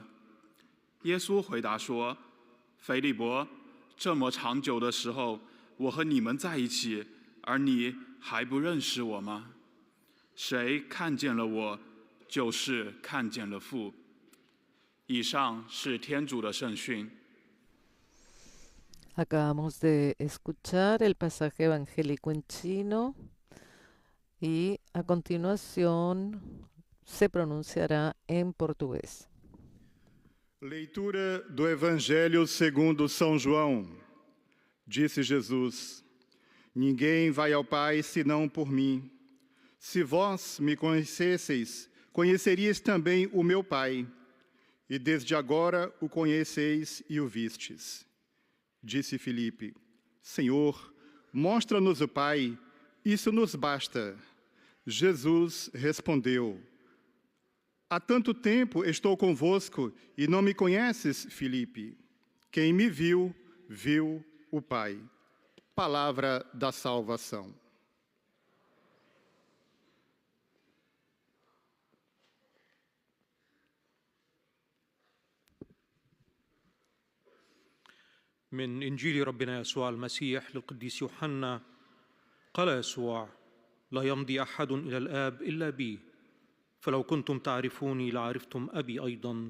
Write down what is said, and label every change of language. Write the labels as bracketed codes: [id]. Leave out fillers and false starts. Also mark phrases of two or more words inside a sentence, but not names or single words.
[zh] 耶稣回答说：“腓利伯，这么长久的时候，我和你们在一起，而你还不认识我吗？谁看见了我，就是看见了父。” 以上是天主的圣训。 [es] Acabamos de escuchar el pasaje evangélico en chino y a continuación se pronunciará en portugués. [pt] Leitura do Evangelho segundo São João. Disse Jesus: Ninguém vai ao Pai senão por mim. Se vós me conhecesseis, conheceríeis também o meu Pai, e desde agora o conheceis e o vistes. Disse Filipe: Senhor, mostra-nos o Pai, isso nos basta. Jesus respondeu: Há tanto tempo estou convosco e não me conheces, Filipe. Quem me viu, viu o Pai. Palavra da salvação. [ar] من إنجيل ربنا يسوع المسيح للقديس يوحنا قال يسوع: لا يمضي أحد إلى الآب إلا بي، فلو كنتم تعرفوني لعرفتم أبي أيضا.